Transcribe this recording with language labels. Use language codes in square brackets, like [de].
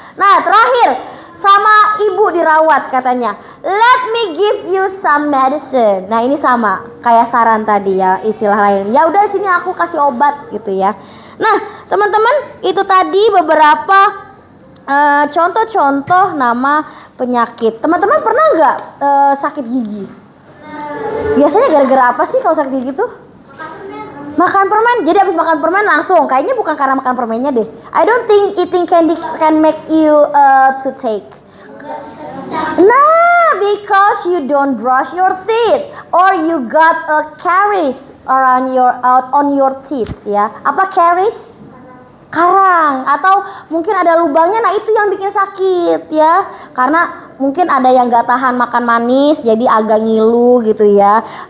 [id] Nah, terakhir, sama ibu dirawat katanya. [en] Let me give you some medicine. [id] Nah, ini sama, kayak saran tadi ya, istilah lain. Ya udah sini aku kasih obat gitu ya. Nah, teman-teman, itu tadi beberapa contoh-contoh nama penyakit. Teman-teman pernah nggak sakit gigi? Biasanya gara-gara apa sih kalau sakit gigi tuh? Makan permen. Jadi habis makan permen langsung. Kayaknya bukan karena makan permennya deh. [en] I don't think eating candy can make you toothache. Nah, because you don't brush your teeth or you got a caries around on your teeth ya. [id] Apa caries? Karang, atau mungkin ada lubangnya. Nah itu yang bikin sakit ya, karena mungkin ada yang gak tahan makan manis jadi agak ngilu gitu ya.